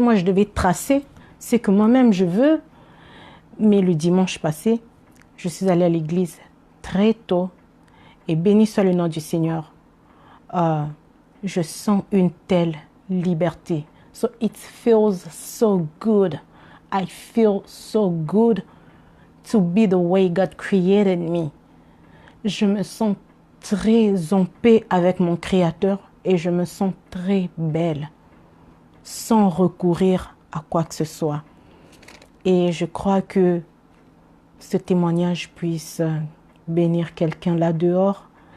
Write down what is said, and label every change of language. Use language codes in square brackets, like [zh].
[fr] Moi, je devais tracer ce que moi-même je veux. Mais le dimanche passé, je suis allée à l'église très tôt et béni soit le nom du Seigneur. Je sens une telle liberté. [en] So it feels so good. I feel so good to be the way God created me. [fr] Je me sens très en paix avec mon Créateur et je me sens très belle sans recourir à quoi que ce soit. Et je crois que ce témoignage puisse bénir quelqu'un là dehors.